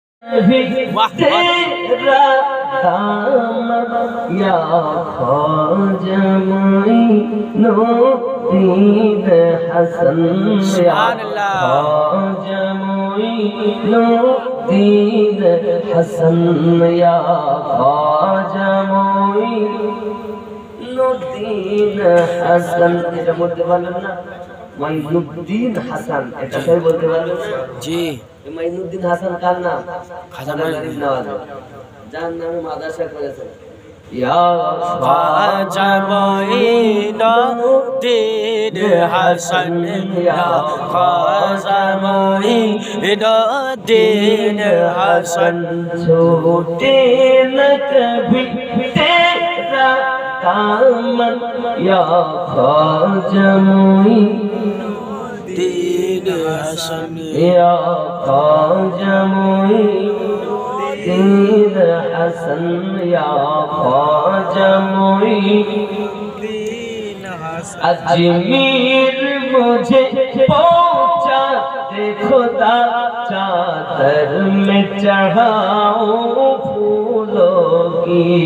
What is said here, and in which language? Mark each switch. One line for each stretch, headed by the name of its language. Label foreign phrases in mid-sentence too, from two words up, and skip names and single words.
Urdu: تیرا دامن یا خواجہ معین الدین حسن یا خواجہ معین الدین حسن یا خواجہ معین الدین حسن
Bangla: এটা বলতে পারলেন না মাইনুদ্দিন হাসান এটা সবাই বলতে পারলেন না জি মাইনুদ্দিন হাসান কার নাম খাজা গরিব নওয়াজ যার নামে মাদ্রাসা করেছেন
Urdu: یا خواجہ معین‌الدین حسن یا خواجہ معین‌الدین حسن چھوٹے نہ کبھی تیرا دامن یا خواجہ معین حسن یا خواجہ معین حسن یا خواجہ معین حسن اجمیر مجھے پہنچا دے خدا چادر میں چڑھاؤں پھولوں کی